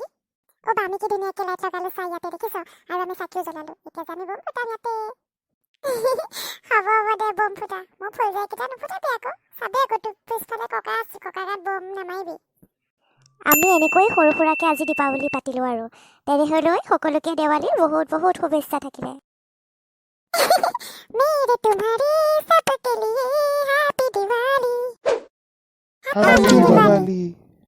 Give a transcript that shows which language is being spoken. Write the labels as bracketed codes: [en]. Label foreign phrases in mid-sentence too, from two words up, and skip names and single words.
[as] আমি কি ধুনীয়াকৈ লাইট লগালোঁ চাই ইয়াতে দেখিছ, আৰু আমি চাকিও জ্বলালোঁ, এতিয়া যে আমি বম ফুটাম ইয়াতে। হ'ব দে বম ফুটা, মই ফুলজাৰিকেইটা নুফুটাবি আকৌ, চাবি আকৌ তোক পিছফালে ককা আছে, ককাৰ গাত বম নামাৰিবি। আমি এনেকৈ সৰু সুৰাকৈ আজি দীপাৱলী পাতিলোঁ আৰু। তেনেহ'লে সকলোকে দেৱালীৰ বহুত বহুত শুভেচ্ছা থাকিলে। [hi] मेरे तुम्हारे सबके लिए [en] Happy Diwali. Happy Diwali!